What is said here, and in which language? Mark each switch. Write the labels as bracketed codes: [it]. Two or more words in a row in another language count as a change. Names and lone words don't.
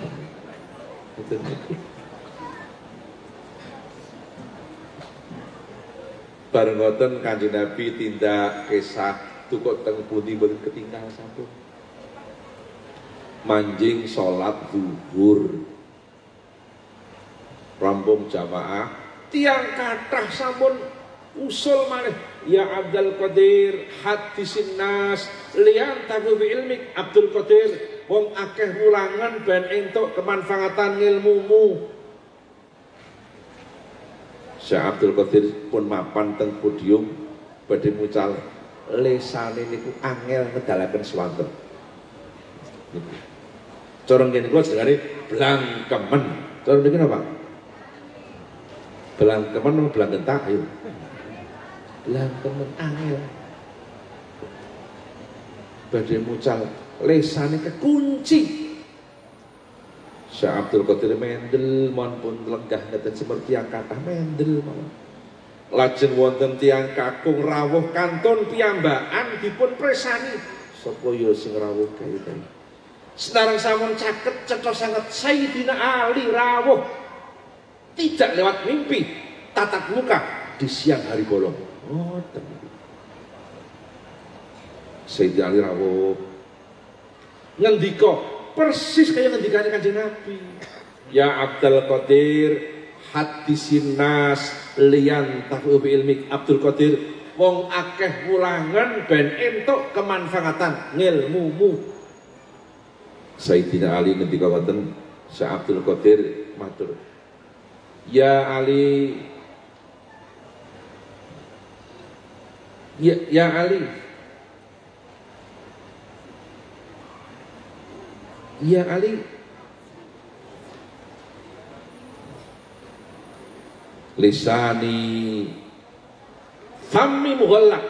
[jv] Bareng ngoten Kanjeng Nabi tindak kisah tukuk teng pundi boten ketinggal sampun. Manjing sholat zuhur rampung jamaah tiang kathah sampun usul malih, [ar] ya Abdul Qadir hadisin nas liyan tabu bi ilmik. [jv] Abdul Qadir wong akeh wulangan ben entuk kemanfaatan ilmumu. Syekh Abdul Qadir pun mapan teng podium badhe mucal, lesane niku angel ngedalaken swanten. Cara ngene kula jenenge blangkemen. Cara niki napa? Blangkemen apa blanggentak ayo. Blangkemen angel. Badhe mucal lesane kekunci. Syekh Abdul Qadir mendel mon pun lenggah ngeten [id] seperti yang kata [jv] mendel mawon. Lajeng wonten tiyang kakung rawuh kantun piyambakan dipun presani sapa ya sing rawuh kae. [id] Sekarang [jv] sampun caket cetha sanget [id] Sayyidina Ali [jv] rawuh [id] tidak lewat mimpi tatap muka di siang hari bolong. [jv] Oh, Sayyidina Ali rawuh ngendika persis kayak ngendikane Kanjeng Nabi. [ar] Ya Abdul Qadir hadisin nas liyan tafu bi ilmik. [jv] Abdul Qadir wong akeh wulangan ben entuk kemanfaatan ngilmumu. Sayyidina Ali ngendika ngoten, Syekh Abdul Qadir matur, ya Ali, ya Ali, ya Ali, [ar] lisani fammi mughallaq.